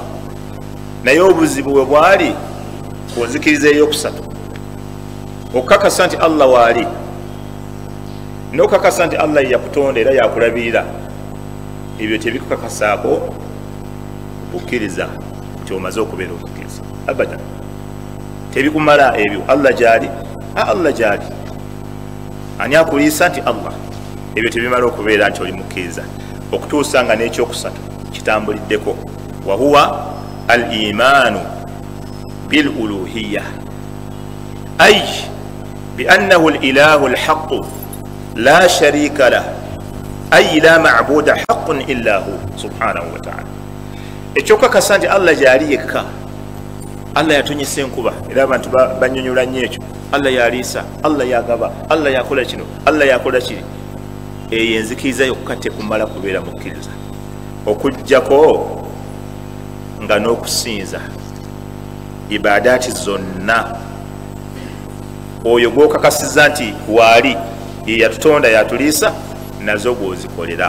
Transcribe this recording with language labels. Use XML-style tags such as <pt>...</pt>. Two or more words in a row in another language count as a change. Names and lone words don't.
<lg>Naye obuzibu bwe bwali ku nzikiriza ey'okusatu, okukakasa nti Allah waali n'okukakasa nti Allah ye yakutonda era yakulabirira, ebyo tebikukakasaako okukkiriza nti omaze okubeera okukkiriza. Abadan tebikumala ebyo. Allah gyali, Allah gyali. Ani akuliisa nti Allah? Ebyo tebimala okubeera nti oli mukkiriza, okutuusa nga n'ekyokusatu kitambuliddeko.</lg> <ar>وهو الإيمان بالألوهية أي بأنه الإله الحق لا شريك له أي لا معبود حق إلا هو سبحانه وتعالى.</ar> <lg>ekyoka kasa nti Allah gyali yekka. Allah yatunyisa enkuba era abantu banyonyola nnyo ekyo. Allah yaliisa, Allah yagaba, Allah yakola kino, Allah yakola kiri. Eyo enzikiriza yokka tekumala kubeera mukkiriza okujjako nga n'okusinza ibadaati zonna oyo gw'okakasiza nti waali ye yatutonda yatuliisa nazo bw'ozikolera.</lg>